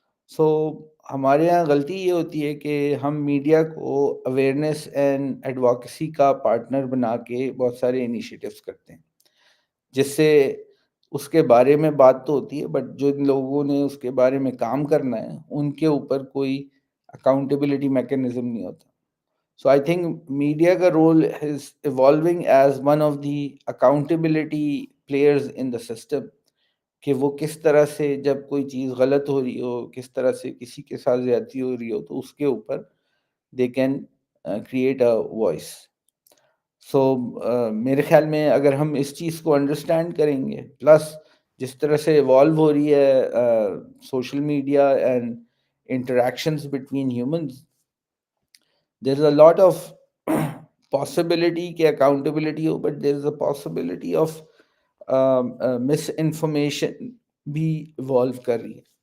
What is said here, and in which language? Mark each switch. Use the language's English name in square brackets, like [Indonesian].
[Urdu] سو ہمارے یہاں غلطی یہ ہوتی ہے کہ ہم میڈیا کو اویئرنیس اینڈ ایڈوکیسی کا پارٹنر بنا کے بہت سارے انیشیٹوز کرتے ہیں، جس سے اس کے بارے میں بات تو ہوتی ہے بٹ جو لوگوں نے اس کے بارے میں کام کرنا ہے ان کے اوپر کوئی اکاؤنٹیبلٹی میکینزم نہیں ہوتا. [English] So I think media ka role is evolving as one of the accountability players in the system [Urdu] کہ وہ کس طرح سے جب کوئی چیز غلط ہو رہی ہو، کس طرح سے کسی کے ساتھ زیادتی ہو رہی ہو، تو اس کے اوپر [English] They can create a voice. [Urdu] سو میرے خیال میں اگر ہم اس چیز کو انڈرسٹینڈ کریں گے، پلس جس طرح سے ایوالو ہو رہی ہے [English] social media and interactions between humans, there is a lot of possibility [Urdu] کہ accountability ہو، but [English] there is a possibility of misinformation [Urdu] بھی ایوالو کر رہی ہے.